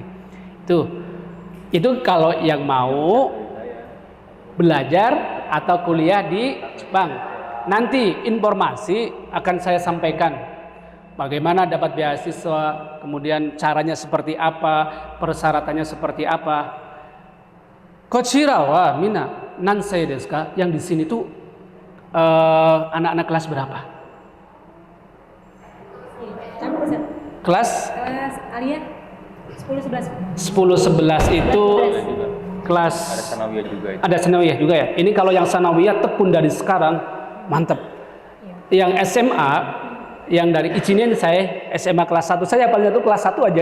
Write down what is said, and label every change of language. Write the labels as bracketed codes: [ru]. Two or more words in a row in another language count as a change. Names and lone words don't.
[id] Itu kalau yang mau belajar atau kuliah di Jepang. Nanti informasi akan saya sampaikan. Bagaimana dapat beasiswa, kemudian caranya seperti apa, persyaratannya seperti apa. [ja] Kochira wa mina nansei desu ka? [id] Yang di sini tuh anak-anak kelas berapa? Kelas Alia 10-11. 10-11 itu kelas Ada sanawiyah juga itu. Ada sanawiyah juga ya. Ini kalau yang sanawiyah tekun dari sekarang mantep. Yang SMA yang dari Ichinen saya SMA kelas 1 saya paling itu kelas 1 aja.